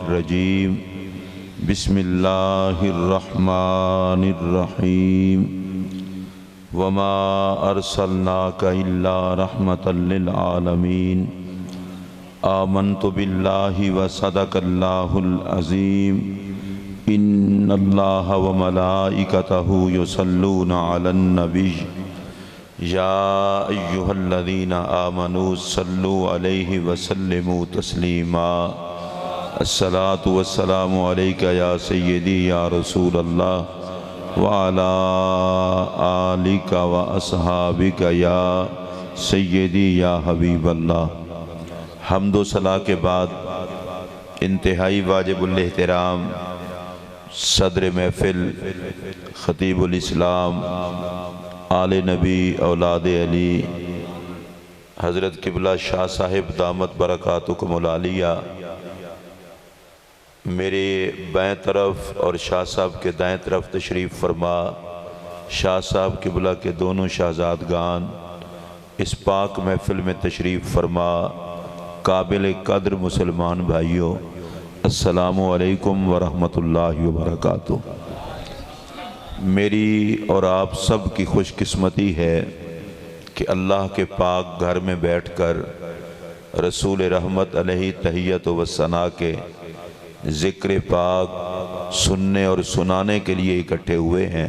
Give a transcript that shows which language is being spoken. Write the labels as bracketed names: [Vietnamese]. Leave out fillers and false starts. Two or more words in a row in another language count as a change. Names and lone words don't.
[Arabic] رجيم بسم الله الرحمن الرحيم وما أرسلناك إلا رحمة للعالمين آمنت بالله وصدق الله العظيم إن الله وملائكته يصلون على النبي يا أيها الذين آمنوا صلوا عليه وسلموا تسليما الصلاة والسلام عليك يا سيدي يا رسول الله وعلى آلك وأصحابك يا سيدي يا حبيب الله. [Urdu] حمد و صلوٰۃ کے بعد انتہائی واجب الاحترام صدر محفل خطیب الاسلام آل نبی اولاد علی حضرت قبلہ شاہ صاحب [Arabic] دامت بركاتكم العالية [Urdu] میرے بائیں طرف اور شاہ صاحب کے دائیں طرف تشریف فرما. شاہ صاحب قبلہ کے دونوں شہزادگان اس پاک محفل میں تشریف فرما. قابل قدر مسلمان بھائیوں, [Arabic] السلام عليكم ورحمة الله وبركاته. [Urdu] میری اور آپ سب کی خوش قسمتی ہے کہ اللہ کے پاک گھر میں بیٹھ کر رسول رحمت علیہ تحیت و ثنا کے ذکر پاک سننے اور سنانے کے لیے اکٹھے ہوئے ہیں.